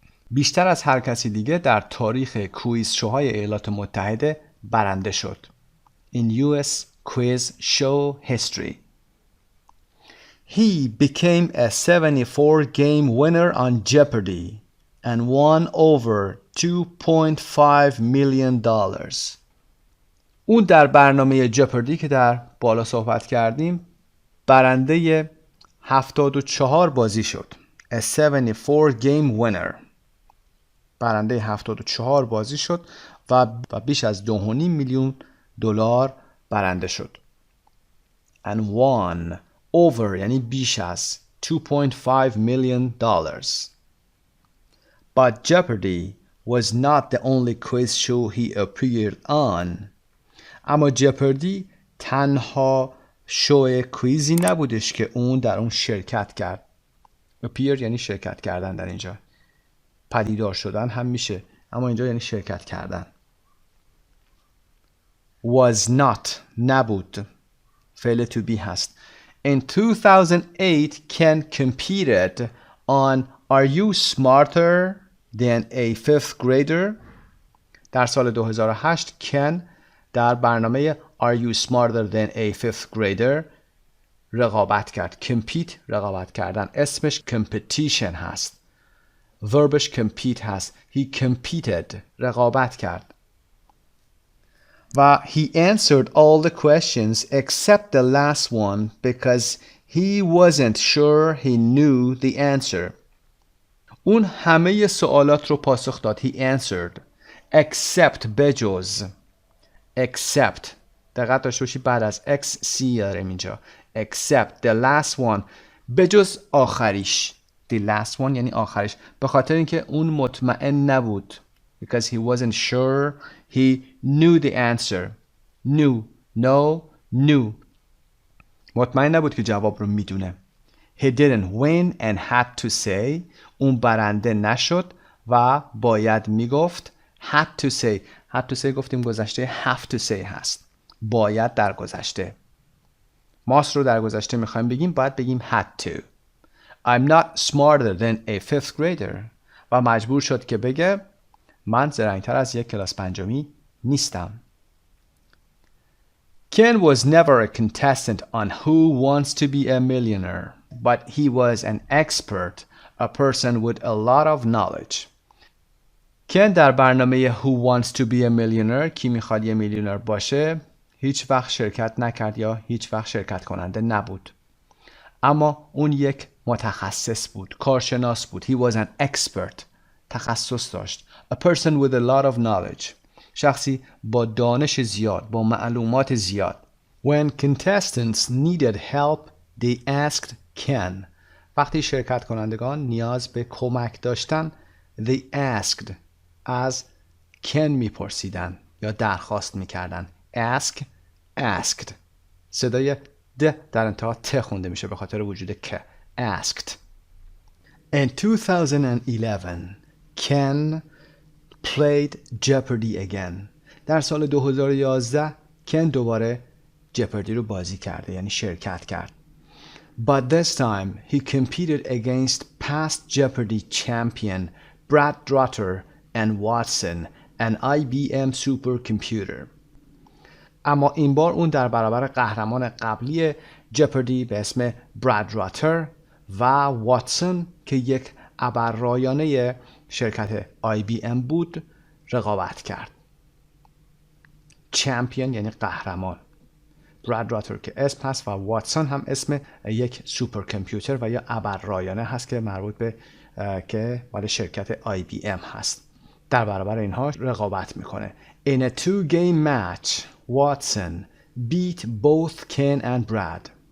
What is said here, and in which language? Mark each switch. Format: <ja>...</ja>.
<fa>بیشتر از هر کسی دیگه در تاریخ کویز شوهای ایالات متحده برنده شد.</fa> <en>In US quiz show history. He became a 74-game winner on Jeopardy and won over $2.5 million.</en> <fa>اون در برنامه جپردی که در بالا صحبت کردیم برنده 74 بازی شد.</fa> <en>A 74-game winner.</en> <fa>برنده 74 بازی شد و بیش از $2.5 میلیون برنده شد.</fa> <en>And won over</en> <fa>یعنی بیش از</fa> <en>$2.5 million. But Jeopardy was not the only quiz show he appeared on.</en> <fa>اما جپردی تنها شو کویزی نبودش که اون در اون شرکت کرد. appear یعنی شرکت کردن، در اینجا پدیدار شدن هم میشه، اما اینجا یعنی شرکت کردن. Was not نبود، فعل to be هست.</fa> <en>In 2008 Ken competed on Are You Smarter Than a Fifth Grader?</en> <fa>در سال 2008 کن در برنامه Are You Smarter Than a Fifth Grader رقابت کرد. compete رقابت کردن، اسمش competition هست، وربش compete هست.</fa> <en>He competed</en> <fa>رقابت کرد</fa> <en>و he answered all the questions except the last one because he wasn't sure he knew the answer.</en> <fa>اون همه سوالات رو پاسخ داد.</fa> <en>He answered except</en> <fa>بجز except دقت داشته باشی بعد از XC داریم اینجا</fa> <en>except the last one</en> <fa>بجز آخریش. the last one یعنی آخریش، به خاطر اینکه اون مطمئن نبود.</fa> <en>because he wasn't sure he knew the answer.</en> <fa>knew مطمئن نبود که جواب رو میدونه.</fa> <en>he didn't win and had to say</en> <fa>اون برنده نشد و باید میگفت.</fa> <en>had to say</en> <fa>گفتیم گذشته have to say هست، باید در گذشته. ماست رو در گذشته میخوایم بگیم، باید بگیم had to.</fa> <en>I'm not smarter than a fifth grader</en> <fa>و مجبور شد که بگه من زرنگتر از یک کلاس پنجمی نیستم.</fa> <en>Ken was never a contestant on Who Wants to Be a Millionaire, but he was an expert, a person with a lot of knowledge.</en> <fa>کن در برنامه Who Wants to Be a Millionaire کی میخواد یه میلیونر باشه هیچ وقت شرکت نکرد یا هیچ وقت شرکت کننده نبود. اما اون یک متخصص بود، کارشناس بود.</fa> <en>He was an expert.</en> <fa>تخصص داشت.</fa> <en>A person with a lot of knowledge.</en> <fa>شخصی با دانش زیاد، با معلومات زیاد.</fa> <en>When contestants needed help, they asked Ken.</en> <fa>وقتی شرکت کنندگان نیاز به کمک داشتن</fa> <en>they asked</en> <fa>از Ken میپرسیدن یا درخواست میکردن. asked صدای د در انتها ت خونده میشه به خاطر وجود که.</fa> <en>asked. In 2011 Ken played Jeopardy again.</en> <fa>در سال 2011 کن دوباره جپردی رو بازی کرده، یعنی شرکت کرد.</fa> <en>But this time he competed against past Jeopardy champion Brad Trotter and Watson, an IBM supercomputer.</en> <fa>اما این بار اون در برابر قهرمان قبلی جپردی به اسم براد راتر و واتسون که یک ابررایانه شرکت IBM بود رقابت کرد. چمپیون یعنی قهرمان. براد راتر که اسم هست و واتسون هم اسم یک سوپر کامپیوتر و یا ابررایانه هست که مربوط به که مال شرکت IBM هست. در برابر اینها رقابت میکنه.</fa> <en>In a two-game match, Watson beat both Ken and Brad.</en>